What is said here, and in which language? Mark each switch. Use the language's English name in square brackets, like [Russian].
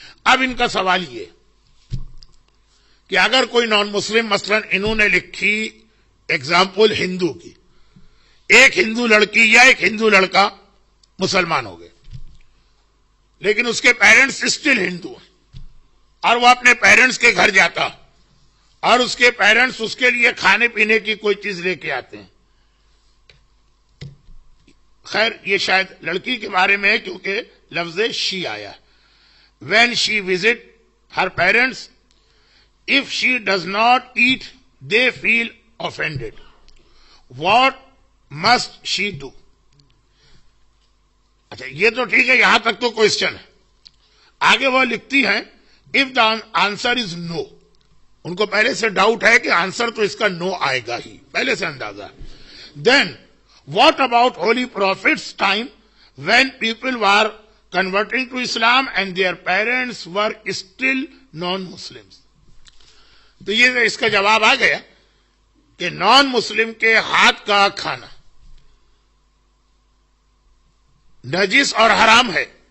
[Urdu] اب ان کا سوال یہ کہ اگر کوئی نان مسلم، مثلا انہوں نے لکھی ایگزامپل ہندو کی، ایک ہندو لڑکی یا ایک ہندو لڑکا مسلمان ہو گئے، لیکن اس کے پیرنٹس اسٹل ہندو ہیں، اور وہ اپنے پیرنٹس کے گھر جاتا اور اس کے پیرنٹس اس کے لیے کھانے پینے کی کوئی چیز لے کے آتے ہیں. خیر یہ شاید لڑکی کے بارے میں ہے کیونکہ لفظ شی آیا. [English] When she visit her parents if she does not eat they feel offended, what must she do? [Urdu] اچھا یہ تو ٹھیک ہے، یہاں تک تو کوشچن ہے. آگے وہ لکھتی ہیں [English] if the answer is no، [Urdu] ان کو پہلے سے ڈاؤٹ ہے کہ آنسر تو اس کا نو آئے گا ہی، پہلے سے اندازہ ہے. [English] then what about holy prophet's time when people were converting to Islam and their parents were still non-Muslims؟ [Urdu] تو یہ اس کا جواب آ گیا کہ نان مسلم کے ہاتھ کا کھانا نجس اور حرام ہے.